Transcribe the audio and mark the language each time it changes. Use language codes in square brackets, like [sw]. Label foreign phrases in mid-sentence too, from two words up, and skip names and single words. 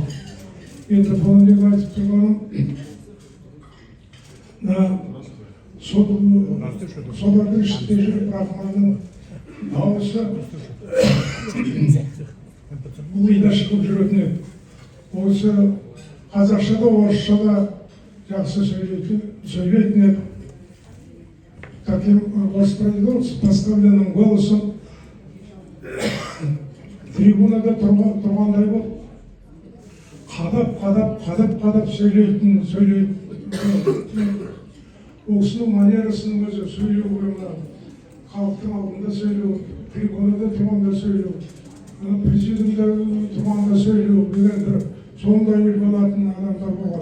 [kk] Енді бұл неге айтып тұрғаным, солардың ішінде жүріп Рахманның дауысы мида шығып жүретін еді. Осы қазақша да, орысша да жақсы сөйлейтін еді. [ru] Таким воспроизвел с поставленным голосом [kk] трибунада тұрғандай болып, қадап сөйлейтін. Ол кісінің манерасының өзі сөйлеу, халықтың алдында сөйлеу, трибунада тұрғанда сөйлеу, президиумда тұрғанда сөйлеу деген бір сондай үлгі алатын адамдар болған.